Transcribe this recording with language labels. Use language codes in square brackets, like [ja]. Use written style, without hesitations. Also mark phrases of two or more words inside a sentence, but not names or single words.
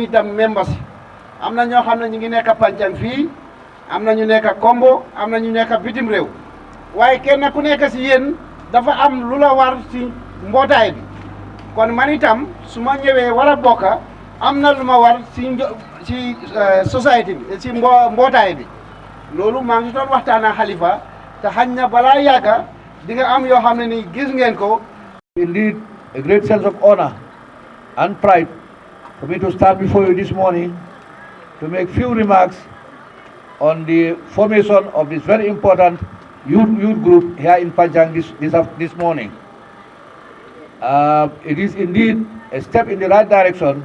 [wo] itam membres am na ñoo xam ne ñu ngi nekk Panchang fii am na ñu nekk Kombo am na ñu nekk bitim réew waaye kenn ku nekk si yéen dafa am lu la war si mbootaay bi kon man itam su ma ñëwee war a bokk am na lu ma war si société bi si mbootaay bi loolu maa ngi doon waxtaan ak Khalifa te xañ na balaa yàgga di nga am yoo xam ne ni gis ngeen ko. [en] Indeed, a great sense of honor and pride for me to stand before you this morning to make few remarks on the formation of this very important youth group here in Panchang this morning. It is indeed a step in the right direction.